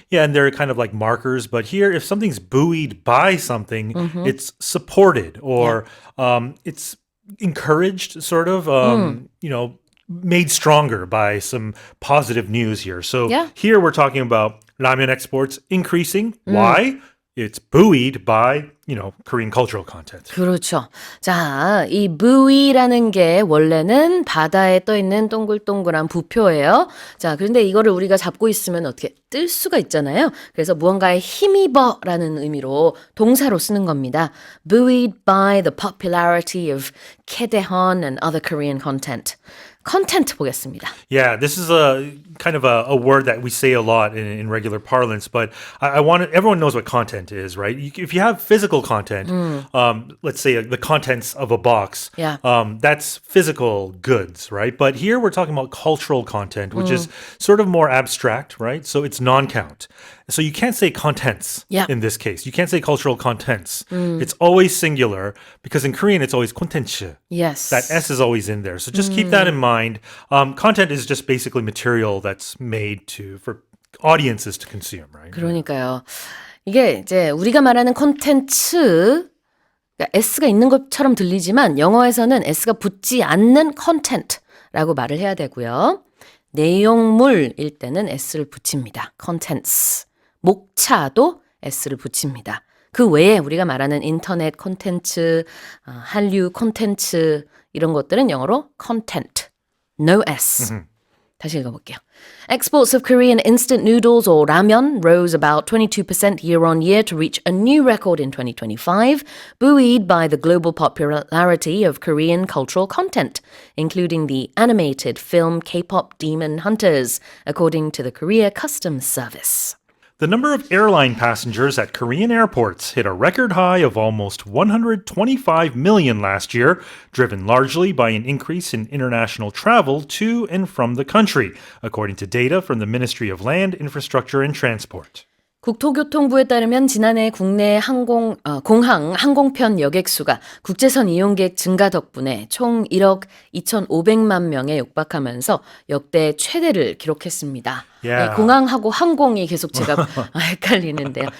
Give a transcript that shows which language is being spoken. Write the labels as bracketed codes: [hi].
[en] Yeah, and they're kind of like markers. But here, if something's buoyed by something, it's supported or it's encouraged, sort of, made stronger by some positive news here. So Yeah. here we're talking about ramen exports increasing. Why? It's buoyed by, Korean cultural content. [ko] 그렇죠. 자, 이 buoy라는 게 원래는 바다에 떠 있는 동글동글한 부표예요. 자, 그런데 이거를 우리가 잡고 있으면 어떻게 뜰 수가 있잖아요. 그래서 무언가에 힘입어라는 의미로 동사로 쓰는 겁니다. [en] Buoyed by the popularity of Kaedehon and other Korean content. [ko] content 보겠습니다. [en] Yeah, this is a kind of a word that we say a lot in regular parlance, but I want everyone knows what content is, right? If you have physical content, let's say the contents of a box, Yeah. That's physical goods, right? But here we're talking about cultural content, which is sort of more abstract, right? So it's non-count. So you can't say contents Yeah. in this case. You can't say cultural contents. It's always singular because in Korean it's always 콘텐츠. Yes. That S is always in there. So just keep that in mind. Content is just basically material that's made for audiences to consume, right? [ko] 그러니까요. 이게 이제 우리가 말하는 콘텐츠, 그러니까 S가 있는 것처럼 들리지만 영어에서는 S가 붙지 않는 content라고 말을 해야 되고요. 내용물일 때는 S를 붙입니다. contents. 목차도 S를 붙입니다. 그 외에 우리가 말하는 인터넷 콘텐츠, 한류 콘텐츠 이런 것들은 영어로 content, [en] no S. [ko] 다시 읽어볼게요. [en] Exports of Korean instant noodles or ramen rose about 22% year on year to reach a new record in 2025, buoyed by the global popularity of Korean cultural content, including the animated film K-pop Demon Hunters, according to the Korea Customs Service. The number of airline passengers at Korean airports hit a record high of almost 125 million last year, driven largely by an increase in international travel to and from the country, according to data from the Ministry of Land, Infrastructure and Transport. [ko] 국토교통부에 따르면 지난해 국내 공항 항공편 여객수가 국제선 이용객 증가 덕분에 총 1억 2,500만 명에 육박하면서 역대 최대를 기록했습니다. [en] Yeah. [ko] 네, 공항하고 항공이 계속 제가 헷갈리는데요.